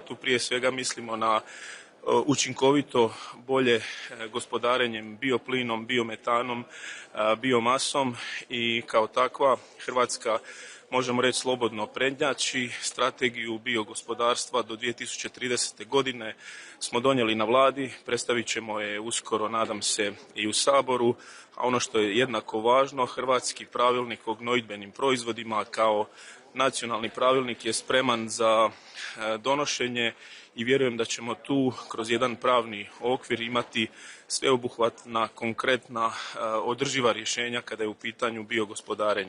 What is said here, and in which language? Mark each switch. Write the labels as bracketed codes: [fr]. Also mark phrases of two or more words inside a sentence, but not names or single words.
[hr] Tu prije svega mislimo na učinkovito bolje gospodarenjem bioplinom, biometanom, biomasom i kao takva Hrvatska, možemo reći slobodno, prednjači. Strategiju biogospodarstva do 2030. godine smo donijeli na vladi, predstavit ćemo je uskoro, nadam se, i u Saboru, a ono što je jednako važno, hrvatski pravilnik o gnojidbenim proizvodima kao nacionalni pravilnik je spreman za donošenje i vjerujem da ćemo tu kroz jedan pravni okvir imati sveobuhvatna, konkretna, održiva rješenja kada je u pitanju biogospodarenje.